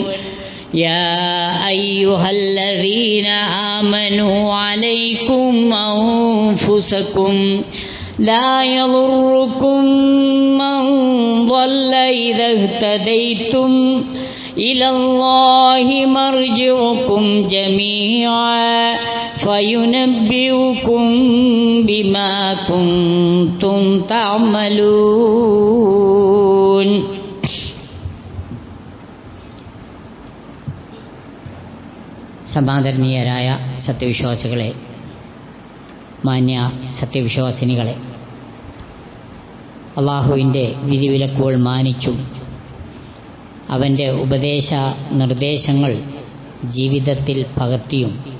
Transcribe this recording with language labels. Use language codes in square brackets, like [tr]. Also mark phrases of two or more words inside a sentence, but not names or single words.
[ar] يا أيها الذين آمنوا عليكم أنفسكم لا يضركم من ضل إذا اهتديتم إلى الله مرجعكم جميعا فينبئكم بما كنتم تعملون. [ml] സമാദരണീയരായ സത്യവിശ്വാസികളെ, മാന്യ സത്യവിശ്വാസിനികളെ, അള്ളാഹുവിൻ്റെ വിധിവിലക്കുകൾ മാനിച്ചും അവൻ്റെ ഉപദേശ നിർദ്ദേശങ്ങൾ ജീവിതത്തിൽ പകർത്തിയും